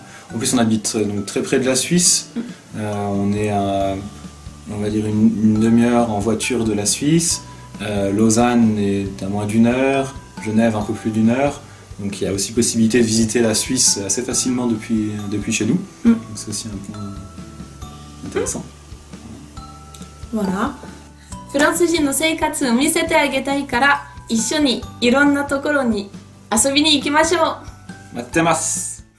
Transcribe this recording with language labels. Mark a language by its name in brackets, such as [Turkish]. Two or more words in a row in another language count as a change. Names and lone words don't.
[French] En plus, on habite donc très près de la Suisse. On est à, on va dire, une demi-heure en voiture de la Suisse. Lausanne est à moins d'1 heure. Genève un peu plus d'1 heure. Donc il y a aussi possibilité de visiter la Suisse assez facilement depuis chez nous. Donc c'est aussi un point intéressant. Voilà. [Japanese] フランス人の生活を見せてあげたいから一緒にいろんなところに遊びに行きましょう。待ってます。